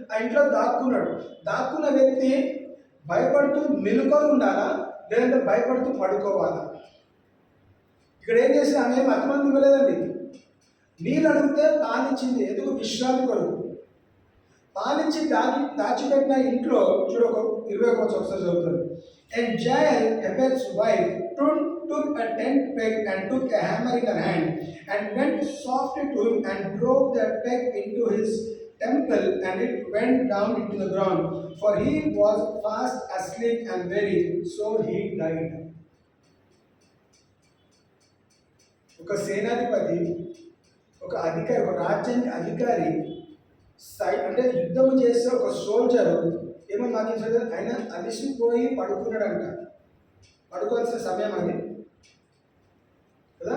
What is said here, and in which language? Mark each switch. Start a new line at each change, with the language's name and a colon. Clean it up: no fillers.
Telugu: ఆ ఇంట్లో దాక్కున్నాడు. దాక్కున్న వ్యక్తి భయపడుతూ మెలుకొని ఉండాలా, లేదంటే భయపడుతూ పడుకోవాలా? ఇక్కడ ఏం చేసి ఆమె ఏం అతిమంది ఇవ్వలేదండి. నీళ్ళు అడిగితే పాలిచ్చింది. ఎందుకు? విశ్రాంతి కొరకు పాలించి దాచిపెట్టిన ఇంట్లో చూడు, ఒక 21 ఒకసారి చదువుతారు.
English: And Jael, Hebed's wife, took a tent peg and took a hammer in her hand and went softly to him and drove the peg into his temple, and it went down into the ground, for he was fast asleep and weary, so he died.
Telugu: ఒక సేనాధిపతి, ఒక అధికారి, ఒక రాజ్యానికి అధికారి, అంటే యుద్ధం చేసే ఒక సోల్జర్ ఏమో మాకు ఆయన అలిసిపోయి పడుకున్నాడంట. పడుకోవాల్సిన సమయం అది కదా.